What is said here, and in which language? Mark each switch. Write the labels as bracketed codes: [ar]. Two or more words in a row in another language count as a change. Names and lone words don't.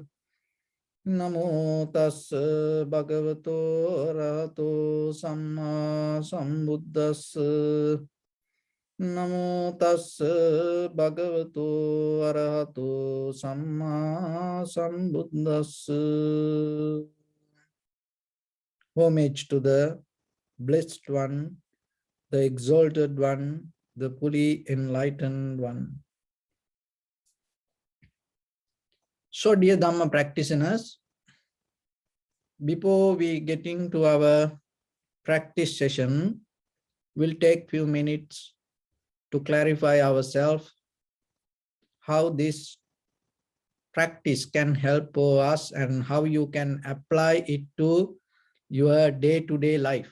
[pi] Namo tassa bhagavato arahato samma sambuddhassa. Namo tassa bhagavato arahato samma sambuddhassa. [en] Homage to the Blessed One, the Exalted One, the fully enlightened one. So, dear Dhamma practitioners, before we get into our practice session, we'll take few minutes to clarify ourselves how this practice can help us and how you can apply it to your day-to-day life.